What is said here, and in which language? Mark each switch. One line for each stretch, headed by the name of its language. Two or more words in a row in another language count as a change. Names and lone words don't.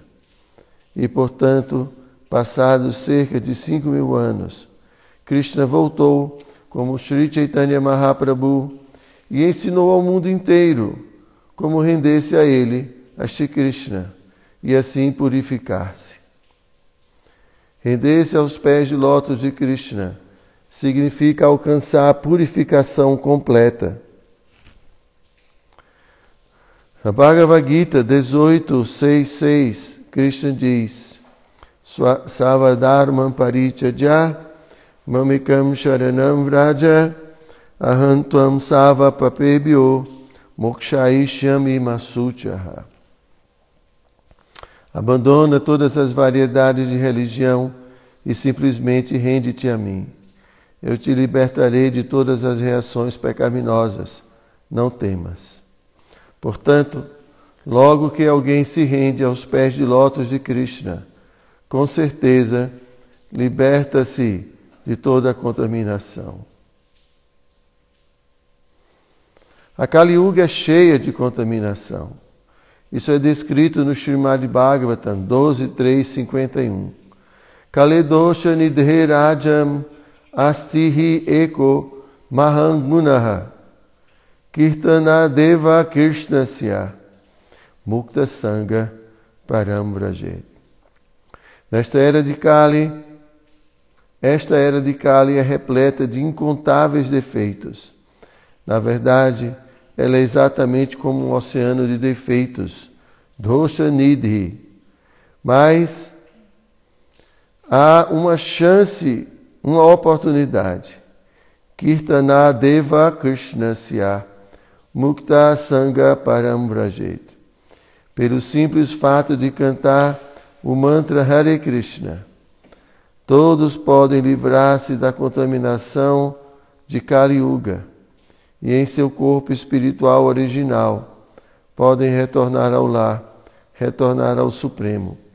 Portuguese: E, portanto, passados cerca de 5.000 anos, Krishna voltou como Sri Chaitanya Mahaprabhu e ensinou ao mundo inteiro como render-se a ele, a Shri Krishna, e assim purificar-se. Render-se aos pés de lótus de Krishna significa alcançar a purificação completa. Na Bhagavad Gita 18.6.6, Krishna diz:
Sanskrit: सवधर्मम् परित्यज्य मामिकम् शरणम् व्रज अहन्तुअम् सव पापेभ्यो मोक्षैश्यामि मासुचः.
Portuguese: Abandona todas as variedades de religião e simplesmente rende-te a mim. Eu te libertarei de todas as reações pecaminosas. não temas. Portanto, logo que alguém se rende aos pés de lótus de Krishna, com certeza liberta-se de toda a contaminação. A Kali Yuga é cheia de contaminação. Isso é descrito no Srimad Bhagavatam 12.3.51.
Sanskrit: कलेदोष निधे राजम् अस्तिहि एको महान्गुणः कीर्तन देव कृष्णस्य मुक्त सङ्घ परम् व्रजेत्.
Portuguese: Esta era de Kali é repleta de incontáveis defeitos. Na verdade, ela é exatamente como um oceano de defeitos,
Sanskrit: दोष निधि.
Portuguese: Mas há uma chance, uma oportunidade.
Sanskrit: कीर्तन देव कृष्णस्य मुक्त सङ्घ परम् व्रजेत्.
Portuguese: Pelo simples fato de cantar o mantra
Sanskrit: हरे कृष्ण,
Portuguese: todos podem livrar-se da contaminação de Kali Yuga e em seu corpo espiritual original podem retornar ao lar, retornar ao Supremo.